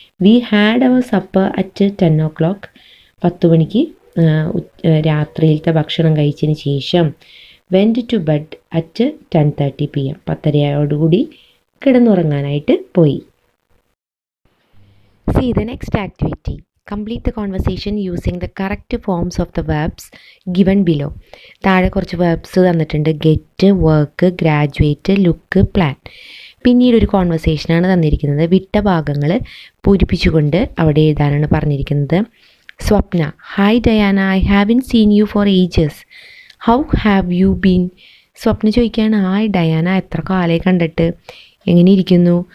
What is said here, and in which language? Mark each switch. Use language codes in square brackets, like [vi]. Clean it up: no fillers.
[en] We had our supper at 10 o'clock. [ml] 10 മണിക്ക് രാത്രിയിലത്തെ ഭക്ഷണം കഴിച്ചതിന് ശേഷം [en] Went to bed at 10:30 PM. [ml] 10:30 കിടന്നുറങ്ങാനായിട്ട് പോയി. [en] See the next activity. Complete the conversation using the correct forms of the verbs given below. [ml] താഴെ കുറച്ച് verbs തന്നിട്ടുണ്ട്. [en] get, work, graduate, look, plan. [ml] പിന്നീട് ഒരു കോൺവെർസേഷനാണ് തന്നിരിക്കുന്നത്. വിട്ട ഭാഗങ്ങൾ പൂരിപ്പിച്ചുകൊണ്ട് അവിടെ എഴുതാനാണ് പറഞ്ഞിരിക്കുന്നത്. [en] Swapna: hi Diana, I haven't seen you for ages. How have you been? [ml] സ്വപ്ന ചോദിക്കുകയാണ്, ഹായ് ഡയാന, എത്ര കാലമായി കണ്ടിട്ട്, എങ്ങനെ ഇരിക്കുന്നു?